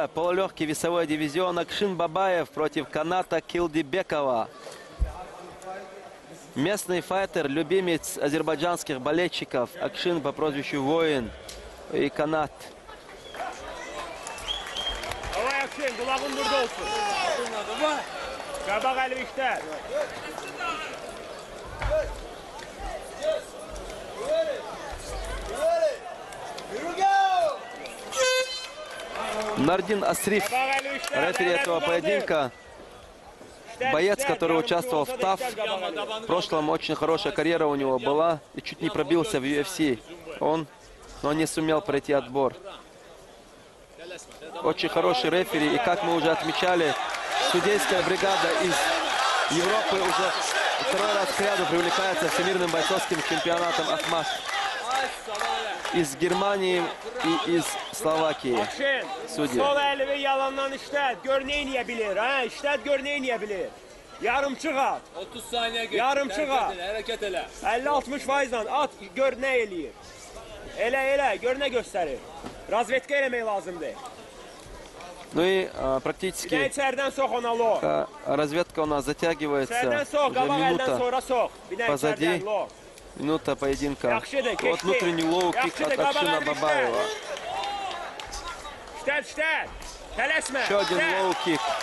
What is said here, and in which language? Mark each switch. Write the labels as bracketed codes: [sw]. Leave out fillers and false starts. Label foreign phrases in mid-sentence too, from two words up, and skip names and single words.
[ru] Полулегкий весовой дивизион Акшин Бабаев против Каната Кылдибекова. Местный файтер, любимец азербайджанских болельщиков. Акшин по прозвищу Воин и Канат. [az] Давай, Акшин, кулағын burada olsun. Qabaq əli işlər. [ru] Нардин Асриф, рефери этого поединка, боец, который участвовал в ТАФ. В прошлом очень хорошая карьера у него была и чуть не пробился в UFC. Но не сумел пройти отбор. Очень хороший рефери, и как мы уже отмечали, судейская бригада из Европы уже второй раз к ряду привлекается Всемирным бойцовским чемпионатом АХМАС. Из Германии и из Словакии. Судьи. [az] Sol əli və yalandan işlət, gör nə eləyə bilir, hə? İşlət, gör nə eləyə bilir. Yarımçıq at. 30 saniye geç. Yarımçıq at. Hərəkət elə. 50-60% at, gör nə eləyir. Elə, gör nə göstərir. Razvetka eləmək lazımdır. [ru] Ну и практически разведка у нас затягивается. Уже минута позади. Минута поединка. Вот внутренний лоу-кик от Акшина Бабаева. Еще один лоу-кик.